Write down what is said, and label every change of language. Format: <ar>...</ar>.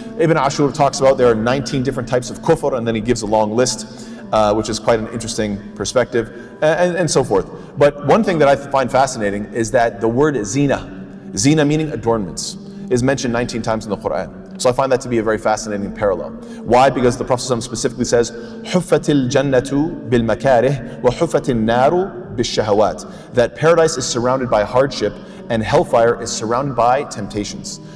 <en>Ibn Ashur talks about there are 19 different types of kufr, and then he gives a long list, which is quite an interesting perspective, and so forth. But one thing that I find fascinating is that the word zina meaning adornments, is mentioned 19 times in the Qur'an. So I find that to be a very fascinating parallel. Why? Because the Prophet ﷺ specifically says,</en> <ar>حُفَّتِ الْجَنَّةُ بِالْمَكَارِهِ وَحُفَّتِ النَّارُ بِالشَّهَوَاتِ.</ar> <en>That paradise is surrounded by hardship and hellfire is surrounded by temptations.</en>